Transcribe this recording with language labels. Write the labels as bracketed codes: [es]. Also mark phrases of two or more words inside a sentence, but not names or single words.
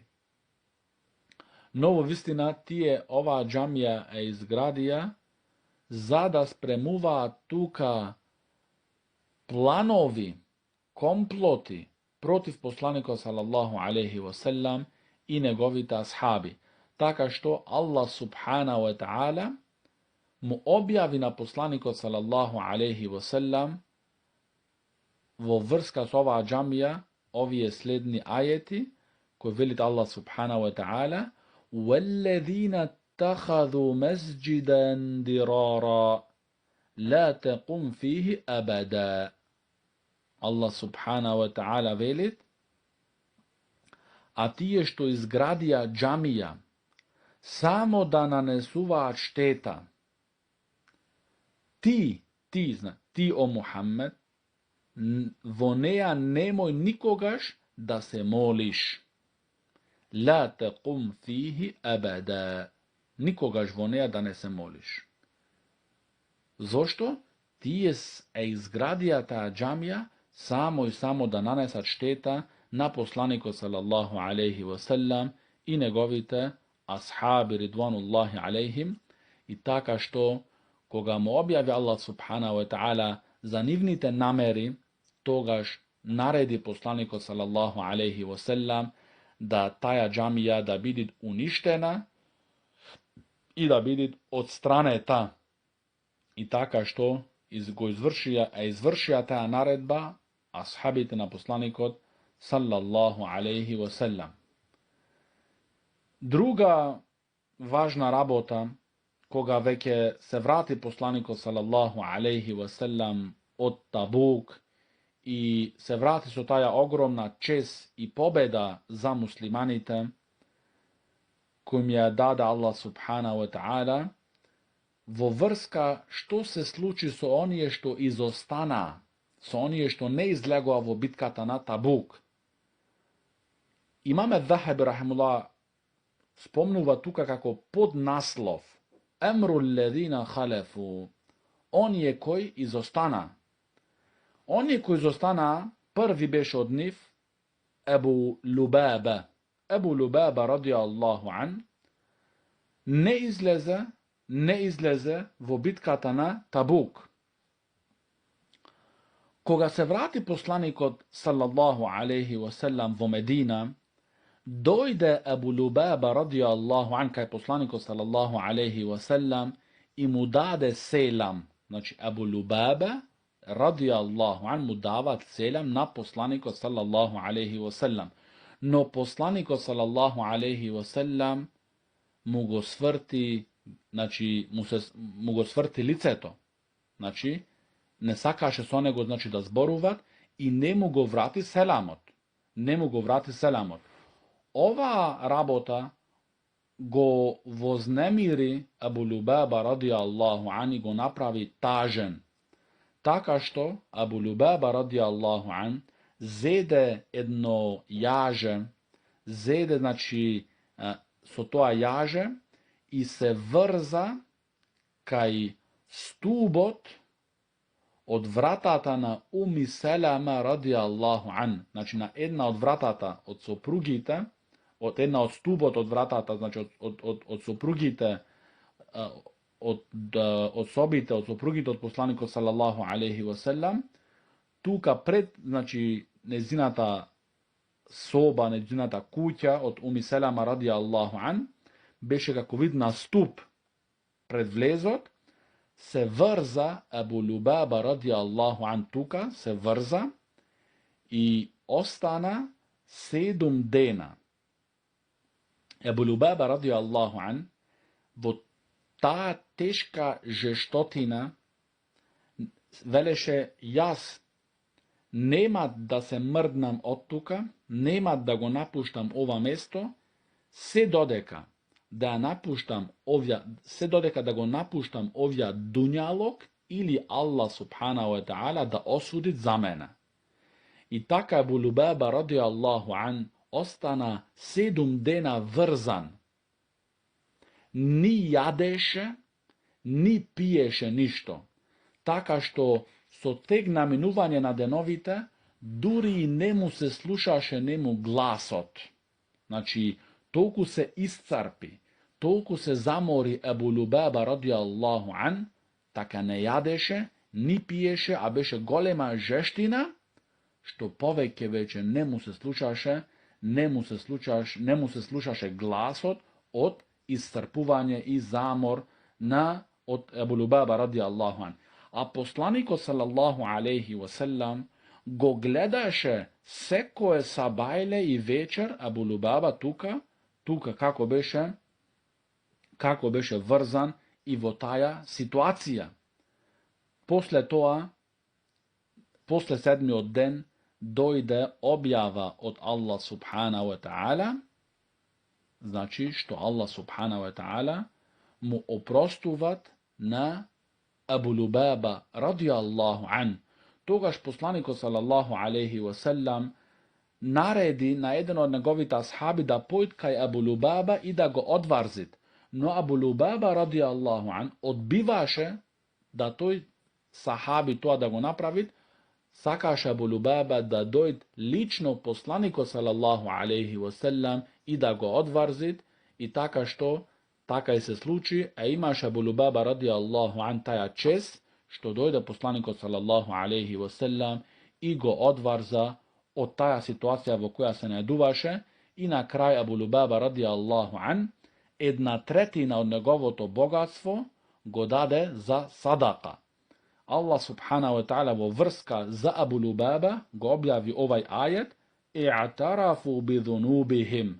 [mk] Но во вистина тие оваа џамија изградија за да спремуваат тука планови, комплоти против посланикот [ar] صلى الله عليه وسلم [mk] и неговите асхаби. Така што [ar] الله سبحانه وتعالى [mk] му објави на посланикот [ar] صلى الله عليه وسلم [mk] во врска со оваа џамија овие следни ајети кои велит [ar] الله سبحانه وتعالى: وَالَّذِينَ اتَّخَذُوا مَسْجِدًا ضِرَارًا لَا تَقُمْ فِيهِ أَبَدًا. الله سبحانه وتعالى [mk] велит: а тие што изградија џамија само да нанесуваат штета, ти о Мухаммед, во неа немој никогаш да се молиш. [ar] لا تقم فيه أبدا. [mk] Никогаш во неа да не се молиш. Зошто? Тие изградија таа џамија само и само да нанесат штета на посланикот [ar] صلى الله عليه وسلم [mk] и неговите асхаби [ar] رضوان الله عليهم, [mk] и така што кога му објави [ar] الله سبحانه وتعالى [mk] за нивните намери, тогаш нареди посланикот [ar] صلى الله عليه وسلم [mk] да таа џамија да биде уништена и да биде одстранета. И така што извршија таа наредба асхабите на посланикот [ar] صلى الله عليه وسلم. [mk] Друга важна работа, кога веќе се врати посланикот [ar] صلى الله عليه وسلم [mk] од Табук и се врати со таа огромна чест и победа за муслиманите, кој ја даде [ar] الله سبحانه وتعالى, [mk] во врска што се случи со оние што изостана, со оние што не излегоа во битката на Табук. Имаме Захаби рахимуллах спомнува тука како поднаслов [ar] أمر الذين خلفوا, [mk] оние кои изостана. Оние кои изостана, први беше од нив Ебу Лубаба. Ебу Лубаба [ar] رضي الله عنه [mk] не излезе во битката на Табук. Кога се врати посланикот [ar] صلى الله عليه وسلم [mk] во Медина, дојде Ебу Лубаба [ar] رضي الله عنه [mk] кај посланикот [ar] صلى الله عليه وسلم [mk] и му даде селам. Значи Ебу Лубаба [ar] رضي الله عنه [mk] му дават селам на посланикот [ar] صلى الله عليه وسلم. [mk] Но посланикот [ar] صلى الله عليه وسلم [mk] му го сврти, значи му го сврти лицето. Значи не сакаше со него да зборуваат и не му го врати селамот. Ова работа го вознемири Ебу Лубаба [ar] رضي الله عنه [mk] и го направи тажен. Така што Ебу Лубаба [ar] رضي الله عنه [mk] зеде едно јаже, значи со тоа јаже и се врза кај стубот од вратата на Уми Селама [ar] رضي الله عنه. [mk] Значи на една од вратата од сопругите, од една од стубот од вратата, значи од сопругите, од собите, од сопругите од посланикот [ar] صلى الله عليه وسلم, [mk] тука пред, значи, незината соба, незината куќа од Уми Селама [ar] رضي الله عنه, [mk] беше како вид на ступ пред влезот, се врза Ебу Лубаба [ar] رضي الله عنه [mk] тука, се врза и остана 7 дена. Ебу Лубаба [ar] رضي الله عنه [mk] во таа тешка жештотина велеше: јас нема да се мрднам од тука, нема да го напуштам ова место, се додека да го напуштам овја дуњалог или [ar] الله سبحانه وتعالى [mk] да осуди за мене. И така Ебу Лубаба [ar] رضي الله عنه [mk] остана 7 дена врзан. Ни јадеше, ни пиеше ништо. Така што со тек на минување на деновите, дури и не му се слушаше нему гласот. Значи, толку се исцрпи, толку се замори Ебу Лубаба [ar] رضي الله عنه, [mk] така не јадеше, ни пиеше, а беше голема жештина, што повеќе веќе не му се слушаше гласот од исцрпување и замор од Ебу Лубаба [ar] رضي الله عنه. [mk] А посланикот [ar] صلى الله عليه وسلم [mk] го гледаше секое сабајле и вечер Ебу Лубаба тука како беше врзан и во таа ситуација. После тоа, после 7-миот ден, дојде објава од [ar] الله سبحانه وتعالى, [mk] значи што [ar] الله سبحانه وتعالى [mk] му опростуват на Ебу Лубаба [ar] رضي الله عنه. [mk] Тогаш посланикот [ar] صلى الله عليه وسلم [mk] нареди на еден од неговите асхаби да појд кај Ебу Лубаба и да го одварзит. Но Ебу Лубаба [ar] رضي الله عنه [mk] одбиваше да тој сахаби тоа да го направи. Сакаше Ебу Лубаба да дојд лично посланикот [ar] صلى الله عليه وسلم [mk] и да го одварзит, и така и се случи, а имаше Ебу Лубаба [ar] رضي الله عنه [mk] таја чест, што дојде посланикот [ar] صلى الله عليه وسلم [mk] и го одварза од таја ситуација во која се најдуваше, и на крај Ебу Лубаба [ar] رضي الله عنه [mk] 1/3 од неговото богатство го даде за садака. [ar] الله سبحانه وتعالى [mk] во врска за Абу Лубаба го објави овај ајет [ar] اعترفوا بذنوبهم.